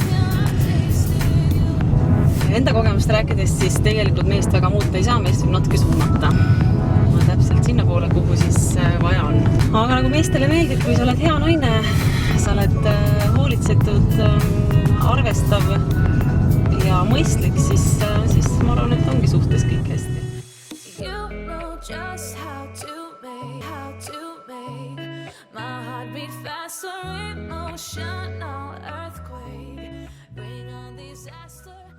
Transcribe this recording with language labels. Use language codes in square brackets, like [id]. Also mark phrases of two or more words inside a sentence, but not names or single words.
[et] Enda kogemust rääkides, siis tegelikult meest väga muuta ei saa, meest võib natuke suunata. Täpselt sinna poole, kuhu siis vaja on. Aga nagu meestele meeldib, kui sa oled hea naine, sa oled hoolitsetud, arvestav ja mõistlik, siis ma arvan, et ongi suhtes kõik hästi. [en] You know just how to make my heart beat faster, emotional earthquake, bring on disaster.